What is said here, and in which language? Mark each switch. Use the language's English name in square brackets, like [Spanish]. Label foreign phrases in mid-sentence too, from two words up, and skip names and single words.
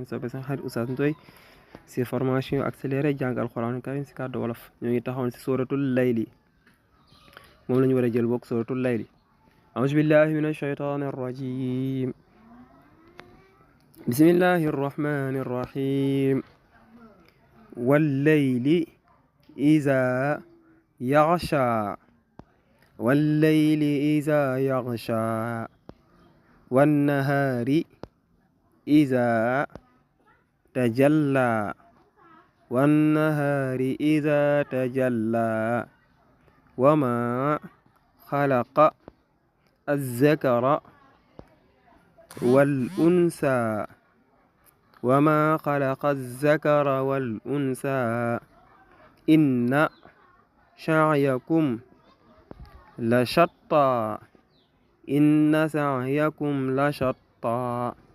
[Wolof] soppe seen xarit Oustaz Ndoye si [French] formation accélérée [Wolof] jàng alxuraan karim si kàddu wolof ñoo ngi taxawoon si suratul layli moom la ñu war a jël bokk suratul layli [Arabic] أعوذ بالله من الشيطان الرجيم بسم الله الرحمن الرحيم والليل إذا يغشى والليل إذا يغشى والنهار إذا تجلى والنهار إذا تجلى وما خلق الذكر والأنثى وما خلق الذكر والأنثى إن سعيكم لشتى إن سعيكم لشتى